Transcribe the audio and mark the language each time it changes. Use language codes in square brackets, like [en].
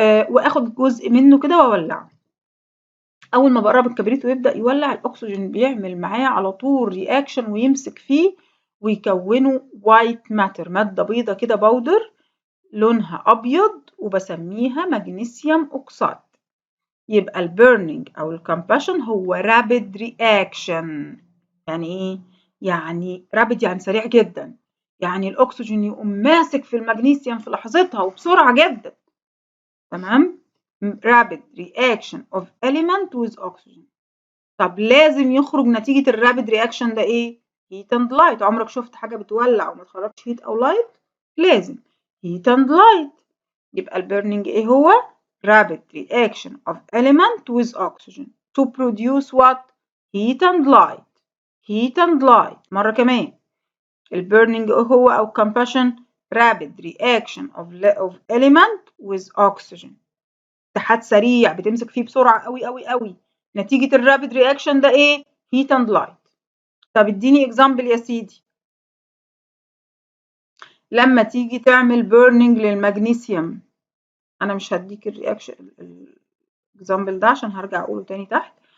[ar] واخد جزء منه كده واولعه. اول ما بقرب الكبريت ويبدأ يولع، الاكسجين بيعمل معاه على طول رياكشن ويمسك فيه ويكونوا وايت ماتر، مادة بيضة كده باودر لونها ابيض، وبسميها مغنيسيوم اوكسيد. يبقى البيرنينج او الكمباشن هو رابيد رياكشن. يعني ايه؟ يعني رابيد يعني سريع جدا، يعني الاكسجين يقوم ماسك في المغنيسيوم في لحظتها وبسرعة جدا. تمام؟ [en] rapid reaction of element with oxygen. [ar] طب لازم يخرج نتيجة الرابيد رياكشن ده ايه؟ [en] heat and light. [ar] عمرك شفت حاجة بتولع وما تخرجش heat او light؟ لازم [en] heat and light. [ar] يبقى البيرنينج ايه هو؟ [en] rapid reaction of element with oxygen to produce what? heat and light. heat and light. [ar] مرة كمان، البيرنينج هو أو [en] combustion rapid reaction of element with oxygen. [ar] اتحاد سريع بتمسك فيه بسرعة قوي قوي قوي. نتيجة الرابيد رياكشن ده ايه؟ [en] heat and light. [ar] طب اديني example يا سيدي. لما تيجي تعمل بيرنينج للمغنيسيوم، انا مش هديك الرياكشن الاكزامبل ده عشان هرجع اقوله تاني تحت.